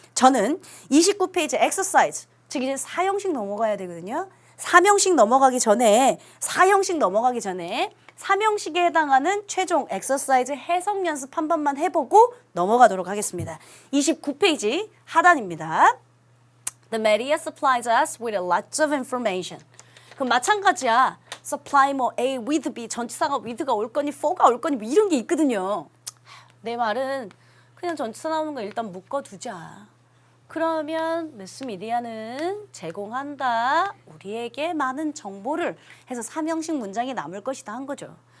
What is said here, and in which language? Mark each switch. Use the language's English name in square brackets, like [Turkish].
[Korean] 저는 29페이지 exercise 즉 이제 4형식 넘어가야 되거든요. 3형식 넘어가기 전에 4형식 넘어가기 전에 3형식에 해당하는 최종 엑서사이즈 해석 연습 한 번만 해보고 넘어가도록 하겠습니다. 29페이지 하단입니다. [English] The media supplies us with lots of information. [Korean] 그럼 마찬가지야. supply 뭐 A with B 전치사가 with가 올 거니 for가 올 거니 뭐 이런 게 있거든요. 내 말은 그냥 전치사 나오는 거 일단 묶어두자. 그러면 매스미디어는 제공한다. 우리에게 많은 정보를 해서 3형식 문장이 남을 것이다 한 거죠.